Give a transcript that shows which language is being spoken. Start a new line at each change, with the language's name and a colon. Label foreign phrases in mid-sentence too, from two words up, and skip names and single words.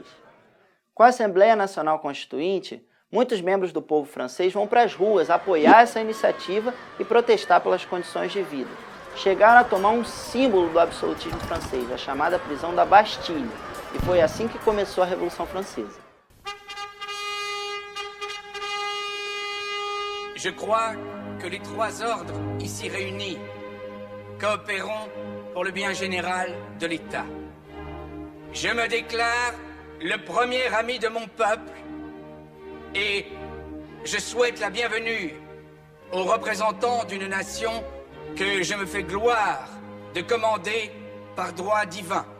Portuguese: Com a Assembleia Nacional Constituinte, muitos membros do povo francês vão para as ruas apoiar essa iniciativa e protestar pelas condições de vida. Chegaram a tomar um símbolo do absolutismo francês, a chamada prisão da Bastilha, e foi assim que começou a Revolução Francesa.
French: Je crois que les 3 ordres ici réunis coopéreront pour le bien général de l'État. Je me déclare le premier ami de mon peuple et je souhaite la bienvenue aux représentants d'une nation que je me fais gloire de commander par droit divin.